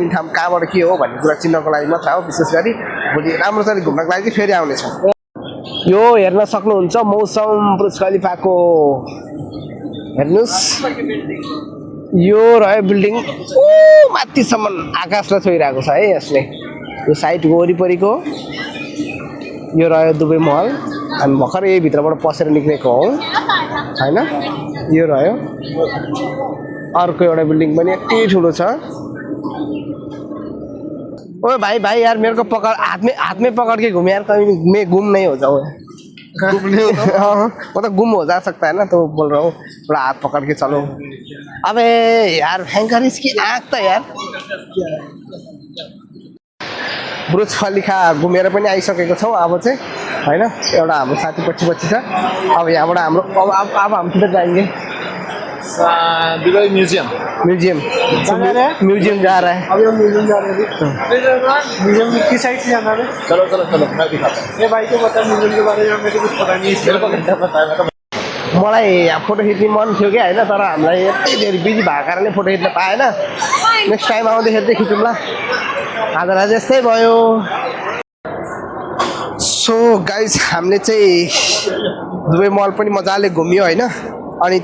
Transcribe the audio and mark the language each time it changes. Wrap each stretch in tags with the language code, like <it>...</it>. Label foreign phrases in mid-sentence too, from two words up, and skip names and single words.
<ne>ठाउँ कहाँबाट के हो भन्ने कुरा चिन्नको लागि मात्र हो विशेष गरी भोलि राम्रोसँग घुम्नको लागि चाहिँ फेरि आउनेछौँ यो हेर्न सक्नुहुन्छ मौसम बुर्ज खलिफाको हेर्नुहोस् यो रह्यो बिल्डिङ माथिसम्म आकाशलाई छोइरहेको छ है यसले यो साइडको वरिपरिको यो रह्यो दुबई महल हामी भर्खर यही भित्रबाट पसेर निक्लेको हौँ होइन यो रह्यो अर्को एउटा बिल्डिङ पनि यति ठुलो छ</ne> <hi>ओ भाई भाई यार मेरे को पकड़ हाथ में पकड़ के घूम यार कहीं मैं गुम नहीं हो जाऊँ गुम नहीं होता मतलब गुम हो जा सकता है ना तो बोल रहा हूँ थोड़ा हाथ पकड़ के चलो अबे यार भयंकर इसकी आँख त यार</hi> <ne>बुर्ज खलिफा घुमेर पनि आइसकेको छौँ अब चाहिँ होइन एउटा हाम्रो साथी पछि पछि छ अब यहाँबाट हाम्रो अब</ne> <hi>हम किधर जाएंगे दुबई म्यूजियम म्यूजियम म्यूजियम जा रहा है अभी हम म्यूजियम जा रहे हैं म्यूजियम किस साइड से जाना है चलो चलो चलो मैं दिखाता हूँ ये भाई को पता म्यूजियम के बारे में मेरे को कुछ पता नहीं मेरे को क्या पता है मैं तो</hi> <ne>मलाई फोटो खिच्ने मन थियो कि होइन तर हामीलाई यति धेरै बिजी भएको कारणले फोटो खिच्न पाएन</ne> <en>next time</en> <ne>आउँदाखेरि चाहिँ खिचौँ ल आजलाई त्यस्तै भयो</ne> <en>so guys</en> <ne>हामीले चाहिँ दुबई मल पनि मजाले घुम्यो होइन अनि</ne>